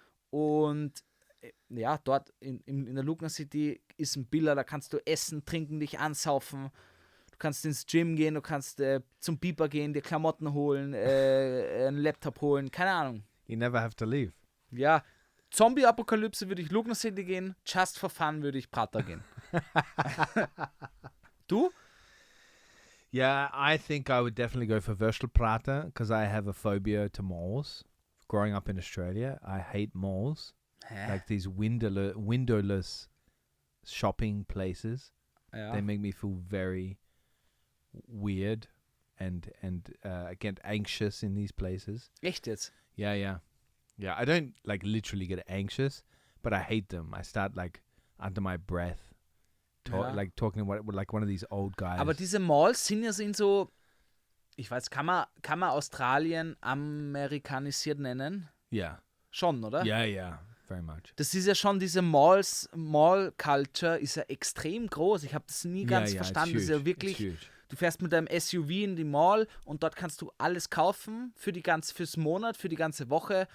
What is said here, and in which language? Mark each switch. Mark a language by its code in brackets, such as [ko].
[de] Und dort in der Lugner City ist ein Biller, da kannst du essen, trinken, dich ansaufen. Du kannst ins Gym gehen, du kannst zum Biber gehen, dir Klamotten holen, einen Laptop holen, keine Ahnung. [en] You never have to leave. [de] Ja, Zombie-Apokalypse würde ich Lugner City gehen, [en] Just for Fun [de] würde ich Prater gehen. Du? [en] Yeah, I think I would definitely go for Würstelprater because I have a phobia to malls. Growing up in Australia, I hate malls. Like these windowless shopping places. [de] Ja. [en] They make me feel very weird and get anxious in these places. [de] Echt jetzt? [en] Yeah. I don't like literally get anxious, but I hate them. I start like under my breath, like talking like one of these old guys. [de] Aber diese Malls sind ja so, ich weiß, kann man Australien amerikanisiert nennen? Ja. Schon, oder? Ja. [en] Very much. [de] Das ist ja schon diese Mall-Culture ist ja extrem groß. Ich habe das nie ganz verstanden. Das ist ja wirklich, du fährst mit deinem SUV in die Mall und dort kannst du alles kaufen fürs Monat, für die ganze Woche.